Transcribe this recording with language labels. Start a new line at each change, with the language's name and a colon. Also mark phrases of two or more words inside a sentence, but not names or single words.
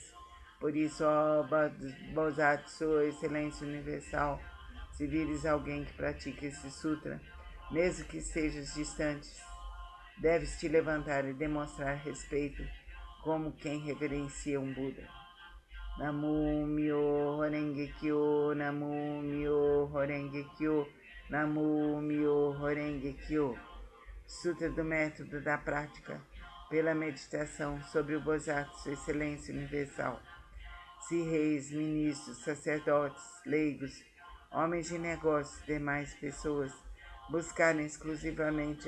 Portuguese: Por isso, ó Bosatsu, excelência universal, se vires alguém que pratica esse sutra, mesmo que estejas distante, deves te levantar e demonstrar respeito como quem reverencia um Buda.
Japanese: 南無妙法蓮華経 南無妙法蓮華経 南無妙法蓮華経.
Portuguese: Sutra do método da prática pela meditação sobre o Bosatsu, excelência universal. Se reis, ministros, sacerdotes, leigos, homens de negócios e demais pessoas buscarem exclusivamente a